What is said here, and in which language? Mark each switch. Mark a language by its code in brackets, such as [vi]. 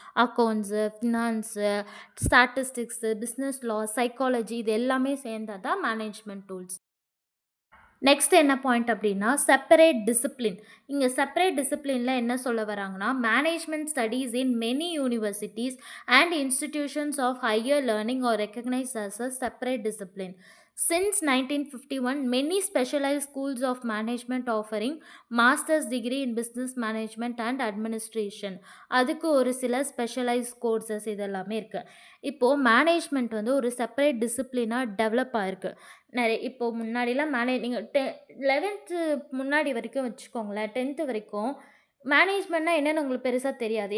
[ta] Accounts, finance, statistics, business லா, psychology இது எல்லாமே சேர்ந்தது தான் மேனேஜ்மென்ட் டூல்ஸ். நெக்ஸ்ட் என்ன பாயிண்ட் அப்படின்னா, செப்பரேட் டிசிப்ளின். இங்க செப்பரேட் டிசிப்ளின்ல என்ன சொல்ல வராங்கன்னா, [en] Management studies in many universities and institutions of higher learning are recognised as a separate discipline. Since 1951, many specialized schools of management offering master's degree in business management and administration. [ta] அதுக்கு ஒரு சில specialised courses இதெல்லாமே இருக்கு. இப்போ management வந்து ஒரு separate டிசிப்ளினா develop ஆயிருக்கு. இப்போ முன்னாடிலாம் நீங்க 11th முன்னாடி வரைக்கும் வச்சுக்கோங்களேன். 10th வரைக்கும் மேனேஜ்மெண்ட்னா என்னன்னு உங்களுக்கு பெருசா தெரியாது.